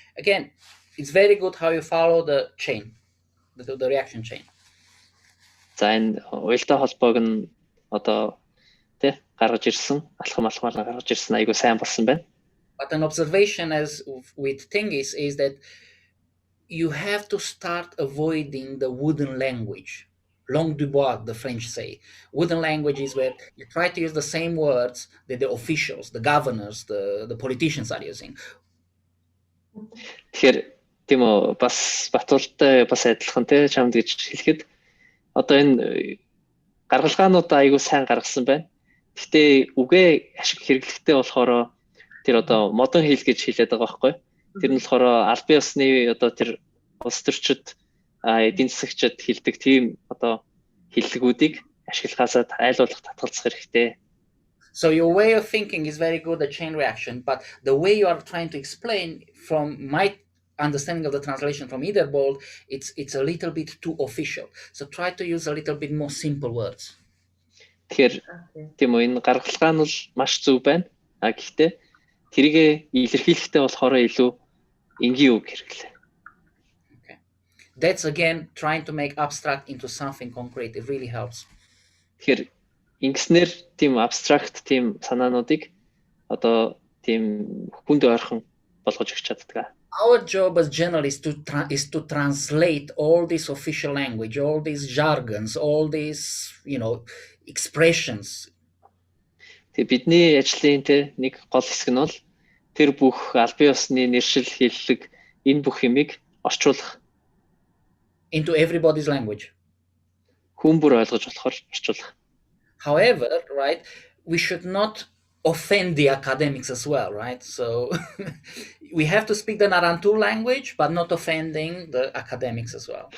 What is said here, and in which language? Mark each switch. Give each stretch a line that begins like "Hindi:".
English: Again, it's very good how you follow the chain, the reaction chain.
Mongolian: За энэ уялдаа холбоог нь одоо тэ гаргаж ирсэн, алхамаар гаргаж ирсэн айгуу сайн болсон байна.
English: But an observation as with Tingis is that you have to start avoiding the wooden language.
French: Langue du bois,
English: the French say. Wooden language is where you try to use the same words that the officials, the governors, the politicians are using.
Mongolian: Тэгэхээр тийм үү бас Батуултай бас адилхан те чамд гэж хэлэхэд одоо энэ гаргалгаануудаа айгүй сайн гаргасан байна. Гэхдээ үгээ ашиг хэрэглэхтэй болохоор тэр одоо модон хэл гэж хэлээд байгаа байхгүй. Тэр нь болохоор албан ёсны одоо тэр улс төрчид эдийн засагчид хэлдэг тийм одоо хэллэгүүдийг ашиглахаасаа айлуулах татгалзах хэрэгтэй.
English: So your way of thinking is very good at chain reaction, but the way you are trying to explain from my understanding of the translation from either bold, it's a little bit too official. So try to use a little bit more simple words.
Mongolian: Тэгэхээр тийм үү энэ гаргалгаа нь бол маш зөв байна. Гэхдээ тэрийг илэрхийлэхдээ болохоор илүү энгийн үг хэрэглээ.
English: Okay. That's again trying to make abstract into something concrete. It really helps.
Mongolian: Тэгэхээр ингэснээр тийм абстракт тийм санаануудыг одоо тийм хүнд ойрхон болгож өгч чаддаг.
English: Our job as journalists is to translate all this official language, all these jargons, all these, expressions.
Mongolian: Тэгээ бидний ажлын нэг гол хэсэг нь бол тэр бүх албан ёсны нэршил хэллэг энэ бүх юмыг орчуулах.
English: Into everybody's language.
Mongolian: Хүн бүр ойлгож болохоор орчуулах.
English: However, right, we should not offend the academics as well, right? So we have to speak the Narantu language, but not offending the academics as well.